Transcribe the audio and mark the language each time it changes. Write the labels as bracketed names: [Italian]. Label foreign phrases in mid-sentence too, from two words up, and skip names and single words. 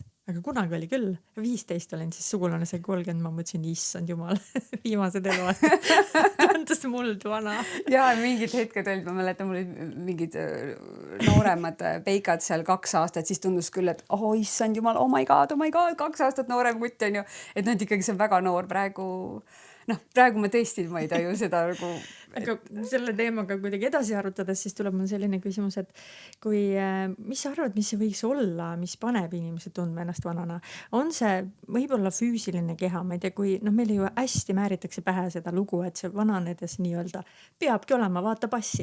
[Estonian] Aga kunagi oli küll. 15 olin, siis sugulane sai 30, ma mõtlesin, issand jumal, viimased eluaastad. Tundus muld vana. Ja mingid hetked olid, ma mäletan, mul olid mingid nooremad peikad seal 2 aastat, siis tundus küll, et issand jumal, [English] oh my god, [Estonian] 2 aastat noorem kutt on ju. Et ikkagi see on väga noor praegu. Praegu ma tõesti, ma ei taju seda nagu... Aga selle teemaga kuidagi edasi arutades, siis tuleb mul selline küsimus, et kui, mis sa arvad, mis see võiks olla, mis paneb inimesed tundma ennast vanana? On see võib-olla füüsiline keha, ma ei tea, kui meil ju hästi määritakse pähe seda lugu, et see vananedes nii-öelda peabki olema, vaata passi.